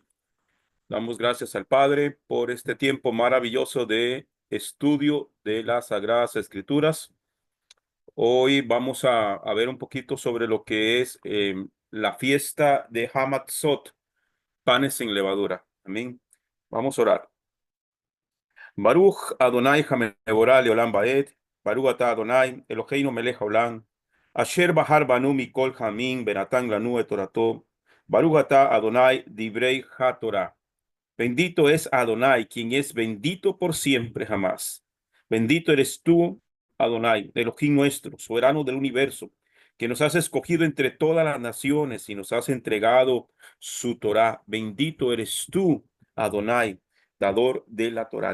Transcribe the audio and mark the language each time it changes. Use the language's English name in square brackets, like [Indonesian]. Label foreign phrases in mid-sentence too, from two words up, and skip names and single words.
[Spanish] Damos gracias al Padre por este tiempo maravilloso de estudio de las Sagradas Escrituras. Hoy vamos a ver un poquito sobre lo que es la fiesta de Hamatzot, panes sin levadura. Amén. Vamos a orar. [Hebrew] ברוך אדני המבורך לעולם ועד, ברוך אתה אדני, אלהינו מלך העולם, אשר בחר בנו מכל העמים, ונתן לנו את תורתו, ברוך אתה אדני דברי התורה. [Spanish] Bendito es Adonai, quien es bendito por siempre jamás. Bendito eres tú, Adonai, Elohim nuestro, soberano del universo, que nos has escogido entre todas las naciones y nos has entregado su Torah. Bendito eres tú, Adonai, dador de la Torah.